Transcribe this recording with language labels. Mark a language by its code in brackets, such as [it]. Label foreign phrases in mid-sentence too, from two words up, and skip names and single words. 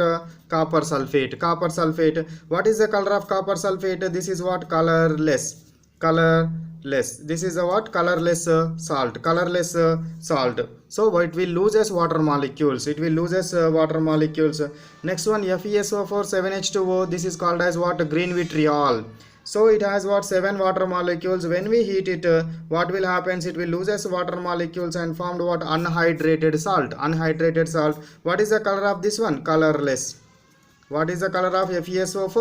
[en] Copper sulfate. Copper sulfate. What is the color of copper sulfate? This is what? Colorless. Colorless. This is a what? Colorless salt. Colorless salt. So it will loses water molecules. It will loses water molecules. Next one, FeSO4 7H2O. This is called as what? Green vitriol. So it has what? 7 water molecules. When we heat it, what will happen? It will loses water molecules and formed what? Unhydrated salt. Unhydrated salt. What is the color of this one? Colorless. What is the color of FeSO4?